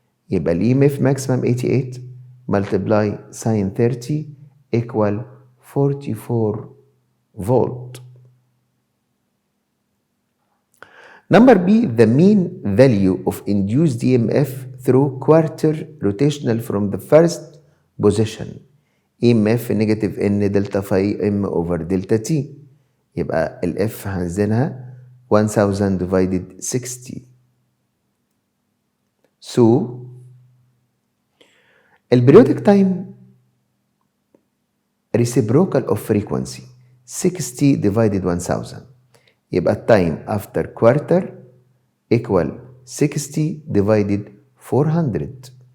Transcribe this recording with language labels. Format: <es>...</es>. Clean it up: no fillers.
<en>يبقى ال EMF maximum 88 multiply sin 30 equal 44 volt. Number B, the mean value of induced EMF through quarter rotational from the first position. EMF negative N delta phi M over delta T.</en> <ar>يبقى ال F هنزلها 1000 divided 60.</ar> <en>So البريودك time reciprocal of frequency 60 divided 1000. يبقى التايم after quarter equal 60 divided 400.</en>